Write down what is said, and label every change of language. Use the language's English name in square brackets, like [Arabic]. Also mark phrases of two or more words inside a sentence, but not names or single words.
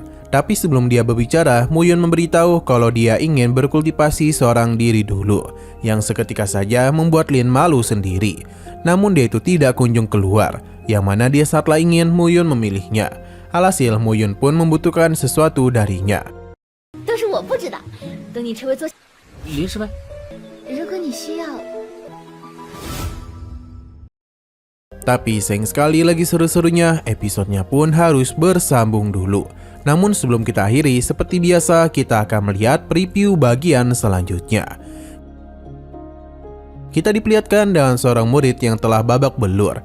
[Indonesian] Tapi sebelum dia berbicara, Muyun memberitahu kalau dia ingin berkultivasi seorang diri dulu, yang seketika saja membuat Lin malu sendiri. Namun dia itu tidak kunjung keluar, yang mana dia saatlah ingin Muyun memilihnya. Alhasil Muyun pun membutuhkan sesuatu darinya. [Chinese] 都是我不知道，等你成为座，林师妹，如果你需要。 [Indonesian] Tapi sayang sekali lagi seru-serunya, episodenya pun harus bersambung dulu. Namun sebelum kita akhiri, seperti biasa kita akan melihat preview bagian selanjutnya. Kita diperlihatkan dengan seorang murid yang telah babak belur.